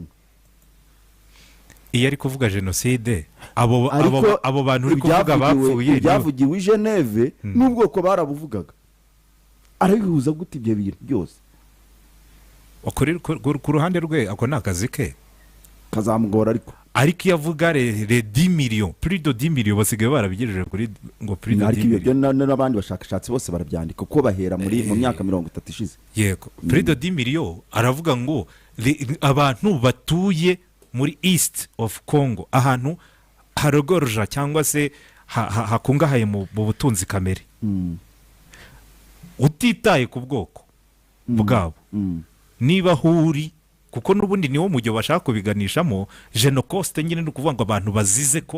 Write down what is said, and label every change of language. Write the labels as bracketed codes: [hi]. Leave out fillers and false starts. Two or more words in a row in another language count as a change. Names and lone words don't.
[rw] iyo ari kuvuga jenoside abo bantu uri kuvuga bapfuye byavugiwe i Geneve n'ubwoko barabuvugaga arabihuza gute ibyo bintu byose ku ruhande rwe ako ni akazi ke kazamugora ariko iyo avuga [fr] le 10 millions plus de 10 millions [rw] basigaye barabigejeje kuri ngo [fr] plus de 10 [rw] millions n'abandi bashakashatsi bose barabyandika uko bahera mu myaka 30 ishize yego [fr] plus de 10 millions [rw] aravuga ngo abantu batuye muri [en] east of Congo [rw] ahantu harogoroja cyangwa se hakungahaye mu butunzi kamere utitaye ku bwoko bwabo niba huri kuko n'ubundi niwo mujyo bashaka kubiganishamo genocoste nyine no kuvuga ngo abantu bazize ko